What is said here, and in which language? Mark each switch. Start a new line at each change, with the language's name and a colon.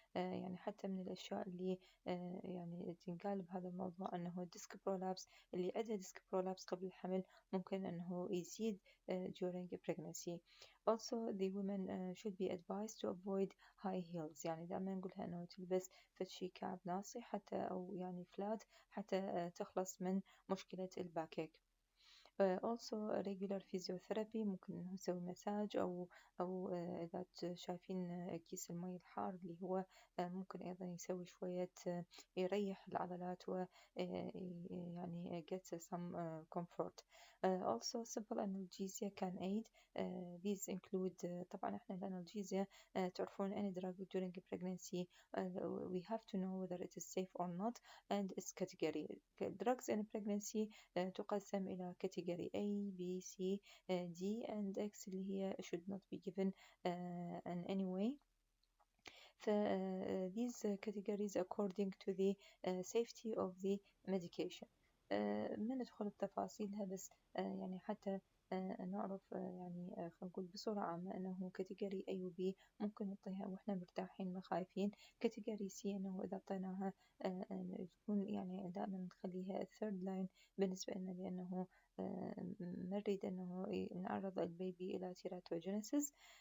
Arabic: يعني حتى من الاشياء اللي يعني تنقال بهذا الموضوع انه الديسك برولابس، اللي عنده ديسك برولابس قبل الحمل ممكن انه يزيد
English: during pregnancy. Also the women should be advised to avoid high heels.
Arabic: يعني دائما نقولها انه تلبس فتشي كعب ناصع حتى او يعني فلات حتى تخلص من مشكلة الباكيك.
English: also regular physiotherapy،
Arabic: ممكن إنه نسوي مساج أو إذا شايفين كيس المي الحار اللي هو ممكن أيضا يسوي شوية يريح العضلات و يعني
English: get some comfort. Also simple analgesia can aid. These include
Arabic: طبعا احنا الانالجيزيا تعرفون
English: any drug during pregnancy we have to know whether it is safe or not and its category. drugs in pregnancy
Arabic: تقسم إلى
English: category A, B, C, D and X
Arabic: اللي هي
English: should not be given in any way. these categories according to the safety of the medication.
Arabic: ما ندخل بتفاصيلها، بس يعني حتى نعرف يعني خلينا نقول بصورة عامة أنه كاتيجوري A و B ممكن نعطيها وإحنا مرتاحين ما خايفين. كاتيجوري C أنه إذا أعطيناها تكون يعني دائما نخليها
English: third line
Arabic: بالنسبة لنا، لأنه ما نريد أنه نعرض البيبي إلى تيراتوجينيسيس.